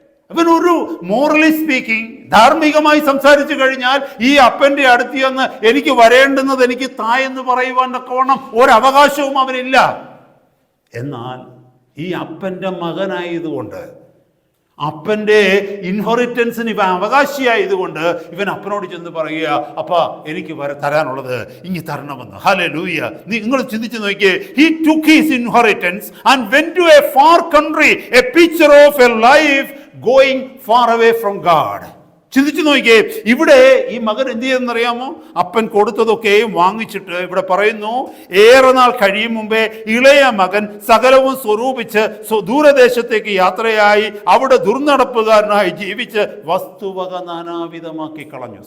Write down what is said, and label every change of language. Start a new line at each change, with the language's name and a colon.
Malayalam: അവനൊരു
English: morally speaking,
Malayalam: ധാർമ്മികമായി സംസാരിച്ചു കഴിഞ്ഞാൽ ഈ അപ്പന്റെ അടുത്ത് ചെന്ന് എനിക്ക് വരേണ്ടുന്നത് എനിക്ക് തായെന്ന് പറയുവാൻ തക്കവണ്ണം ഒരവകാശവും അവനില്ല. എന്നാൽ ഈ അപ്പന്റെ മകനായതുകൊണ്ട്, അപ്പന്റെ ഇൻഹെറിറ്റൻസിന് ഇവൻ അവകാശിയായതുകൊണ്ട് ഇവൻ അപ്പനോട് ചെന്ന് പറയുക, അപ്പാ, എനിക്ക് തരാനുള്ളത് ഇങ്ങ് തരണമെന്ന്. ഹല്ലേലൂയ. നിങ്ങൾ ചിന്തിച്ചു നോക്കിയേ.
English: He took his inheritance and went to a far country, a picture of a life going far away from God.
Malayalam: ചിന്തിച്ചു നോക്കിയേ. ഇവിടെ ഈ മകൻ എന്ത് ചെയ്തെന്നറിയാമോ? അപ്പൻ കൊടുത്തതൊക്കെയും വാങ്ങിച്ചിട്ട് ഇവിടെ പറയുന്നു, ഏറെ നാൾ കഴിയും മുമ്പേ ഇളയ മകൻ സകലവും സ്വരൂപിച്ച് ദൂരദേശത്തേക്ക് യാത്രയായി അവിടെ ദുർനടപ്പുകാരനായി ജീവിച്ച് വസ്തുവക നാനാവിധമാക്കി കളഞ്ഞു.